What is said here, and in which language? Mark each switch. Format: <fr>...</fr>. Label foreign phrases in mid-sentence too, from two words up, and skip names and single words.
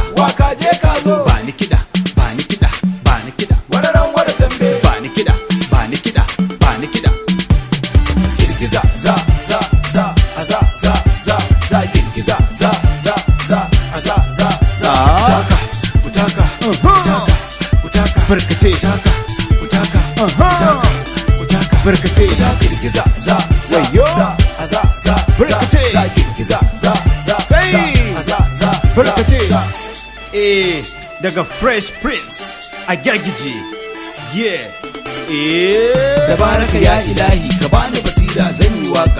<ha>Waka je ka zo. Bani kiɗa, bani kiɗa, bani kiɗa. Wani ran wani tambe. Bani kiɗa, bani kiɗa, bani kiɗa. Girgiza za za za a za za za za girgiza za za za a za za za. Taka, kutaka, kutaka, kutaka. Barkace taka, kutaka, kutaka, kutaka. Barkace Girgiza za za Wayo. za a za za Barkace. za girgiza za za Kai. za a za za Barkace. za. Daga Fresh Prince a Gyagije. Yeah.</ha> <ar>تبارك يا إلهي</ar> <ha>ka bani basira zan yi waka.</ha>